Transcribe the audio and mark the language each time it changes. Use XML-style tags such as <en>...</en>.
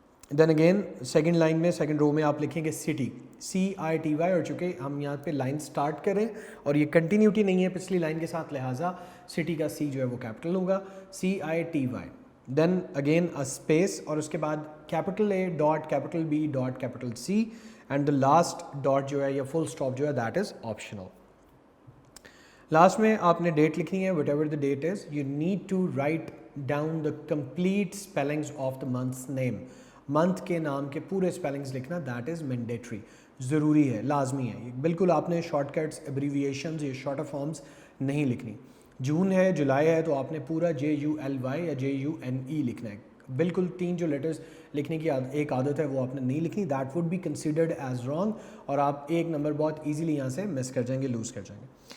<ur>Then again second line میں, second row میں آپ لکھیں گے سٹی, CITY, اور چونکہ ہم یہاں پہ لائن سٹارٹ کریں اور یہ کنٹینیوٹی نہیں ہے پچھلی لائن کے ساتھ, لہٰذا سٹی کا سی جو ہے وہ کیپٹل ہوگا, CITY. دین اگین اسپیس, اور اس کے بعد capital A dot capital B dot capital C, and the last dot جو ہے یا فل اسٹاپ جو ہے</ur> <en>That is optional.</en> <ur>لاسٹ میں آپ نے ڈیٹ لکھنی ہے,</ur> <en>Whatever the date is. You need to write down the complete spellings of the months name.</en> <ur>Month کے نام کے پورے اسپیلنگز لکھنا,</ur> <en>that is mandatory,</en> <ur>ضروری ہے, لازمی ہے. بالکل آپ نے شارٹ کٹس, ایبریویشنز یا شارٹر فارمز نہیں لکھنی. جون ہے, جولائی ہے, تو آپ نے پورا JULY یا JUNE لکھنا ہے. بالکل 3 جو لیٹرز لکھنے کی ایک عادت ہے وہ آپ نے نہیں لکھنی,</ur> <en>that would be considered as wrong,</en> <ur>اور آپ ایک نمبر بہت ایزیلی یہاں سے مس کر جائیں گے, لوز کر جائیں گے.</ur>